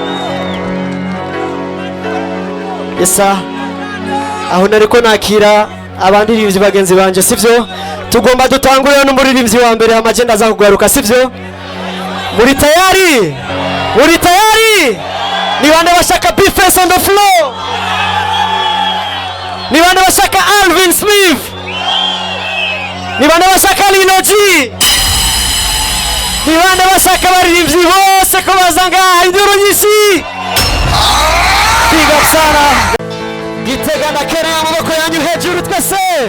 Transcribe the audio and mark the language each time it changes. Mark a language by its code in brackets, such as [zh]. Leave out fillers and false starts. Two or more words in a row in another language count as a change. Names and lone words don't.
[rn] yesa aho nariko nakira abandirivyi bagenzi banje sivyo tugomba dutangurira n'umuririmbyi wa mbere amagenda aza kugaruka sivyo muri tayari ni bande bashaka Bface [en] on the floor [rn] ni bande bashaka Alvin Smith ni bande bashaka Lino G ni bande bashaka abaririmbyi bose ko bazanga induru nyinshi [en] big up [rn] sana Gitega na Kenya amaboko yanyu hejuru twese